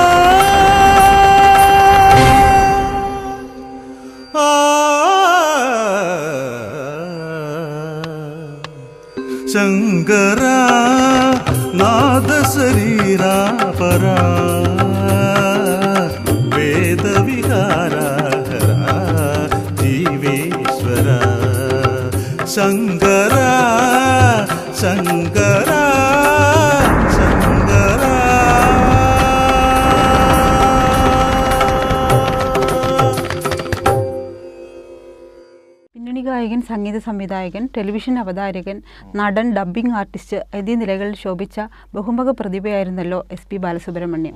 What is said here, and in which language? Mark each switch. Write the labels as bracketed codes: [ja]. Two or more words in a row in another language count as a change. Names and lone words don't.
[sa] శంకర నాద శరీరా పరా వేద విహార జీవేశ్వర శంకర శంకర శంకర [ml] പിന്നണി ഗായകൻ, സംഗീത സംവിധായകൻ, ടെലിവിഷൻ അവതാരകൻ, നടൻ, [en] dubbing artist [ml] എന്നീ നിലകളിൽ ശോഭിച്ച ബഹുമുഖ പ്രതിഭയായിരുന്നല്ലോ SP ബാലസുബ്രഹ്മണ്യം.